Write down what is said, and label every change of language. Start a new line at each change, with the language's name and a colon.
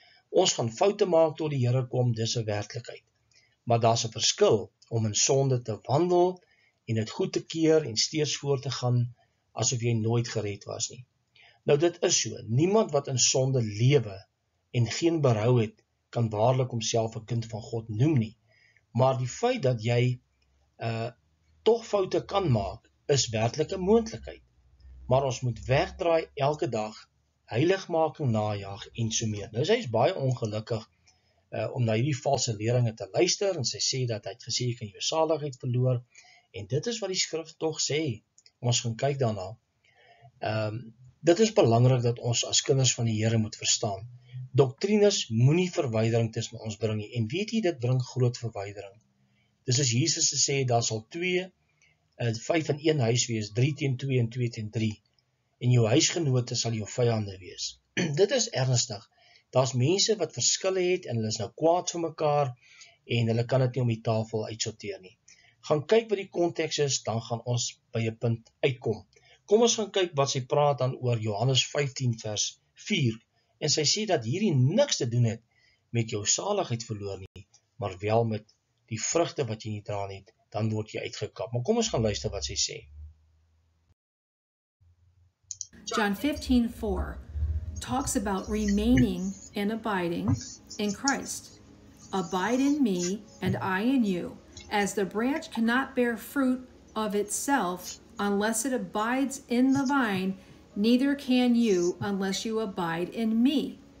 Afrikaans: Ons gaan foute maak tot die Here kom, dis 'n werklikheid. Maar daar's 'n verskil om in sonde te wandel en dit goed te keer en steeds voort te gaan asof jy nooit gered was nie. Nou dit is so, niemand wat in sonde lewe en geen berou het, kan waarlik homself 'n kind van God noem nie. Maar die feit dat jy tog foute kan maak, is werklik 'n moontlikheid. Maar ons moet wegdraai elke dag, heiligmaking najag en so meer. Nou sy is baie ongelukkig om na hierdie valse leringe te luister en sy sê dat hy het gesê jy kan jou saligheid verloor en dit is wat die skrif tog sê. Ons gaan kyk daarna. Dit is belangrik dat ons as kinders van die Here moet verstaan. Doktrines moenie verwydering tussen ons bring nie en weet jy dit bring groot verwydering. Dis as Jesus sê daar sal 5 in 1 huis wees, 3 teen 2 en 2 teen 3. En jou huisgenote sal jou vyande wees. Dit is ernstig. Daar's mense wat verskille het en hulle is nou kwaad vir mekaar en hulle kan dit nie om die tafel uitsorteer nie. Gaan kyk wat die konteks is, dan gaan ons by 'n punt uitkom. Kom ons gaan kyk wat sy praat dan oor Johannes 15 vers 4. En sy sê dat hierdie niks te doen het met jou saligheid verloor nie, maar wel met die vrugte wat jy nie dra nie, dan word jy uitgekap. Maar kom ons gaan luister wat sy sê.
English: John 15:4 talks about remaining and abiding in Christ. Abide in me and I in you, as the branch cannot bear fruit of itself unless it abides in the vine, neither can you unless you abide in me.